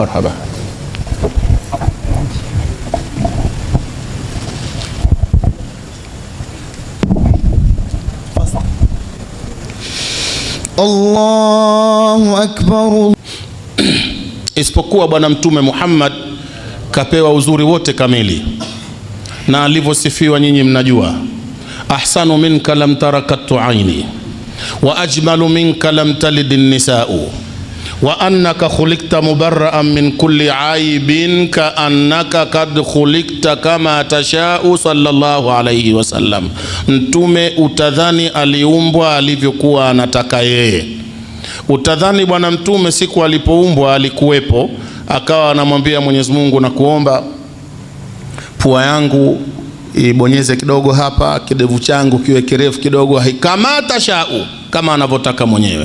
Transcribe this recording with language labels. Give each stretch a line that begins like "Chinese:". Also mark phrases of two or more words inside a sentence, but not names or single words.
Arabic: الله أكبر.
Swahili: Isipokuwa Bwana Mtume Muhammad kapewa uzuri wote kamili, na alivyosifiwa nyinyi mnajua.
Arabic: أحسن منك لم تر قط عيني وأجمل منك لم تلد النساء وأنك خلقت مبرأ من كل عيب كأنك قد خلقت كما تشاء صلى الله عليه وسلم.
Swahili: Mtume utadhani aliumbwa alivyokuwa anataka yeye. Utadhani Bwana Mtume siku alipoumbwa alikuwepo, akawa anamwambia Mwenyezi Mungu, na kuomba pua yangu ibonyeze kidogo hapa, kidevu changu kiwe kirefu kidogo,
Arabic: كما تشاء,
Swahili: kama anavyotaka mwenyewe.